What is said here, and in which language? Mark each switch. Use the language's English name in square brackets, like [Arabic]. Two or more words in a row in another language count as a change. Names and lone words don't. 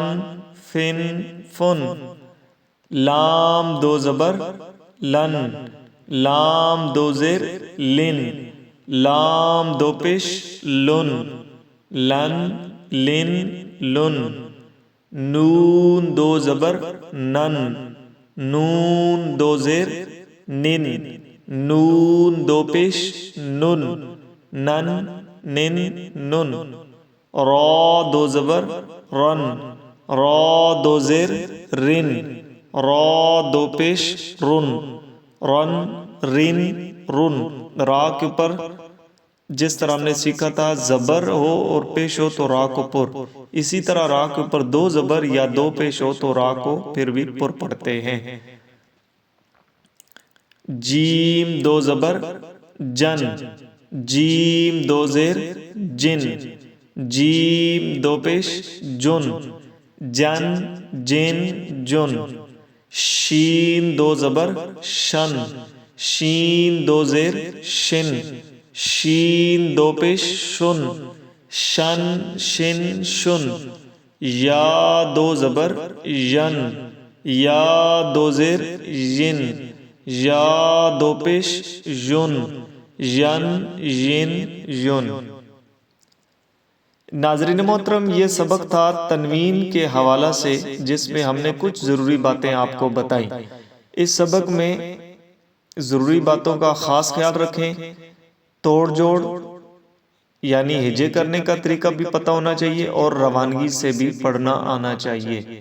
[Urdu] فن فن، لام دو زبر لن، لام دو زیر لن، لام دو پیش لن، لن لن لن، نون دو زبر نن، نون دو زیر نن، نون دو پیش نن، نن نن نن، را دو زبر رن، را دو زیر رن، را دو پیش رن، رن رن رن، را کے اوپر جس طرح ہم نے سیکھا تھا زبر ہو اور پیش ہو تو را کو پر، اسی طرح را کے اوپر دو زبر یا دو پیش ہو تو را کو پھر بھی پر پڑھتے ہیں۔ جیم دو زبر جن، جیم دو زیر جن، جیم دو پیش جن، جن جن جن، شین دو زبر شن، شین دو زیر شن، شین دو پیش شن، شن شن شن، یا دو زبر ین، یا دو زیر ین، یا دو پیش ین، ین ین ین. ناظرین محترم، یہ سبق تھا تنوین کے حوالہ سے، جس میں ہم نے کچھ ضروری باتیں آپ کو بتائیں. اس سبق میں ضروری باتوں کا خاص خیال رکھیں. توڑ جوڑ یعنی ہجے کرنے کا طریقہ بھی پتا ہونا چاہیے اور روانگی سے بھی پڑھنا آنا چاہیے.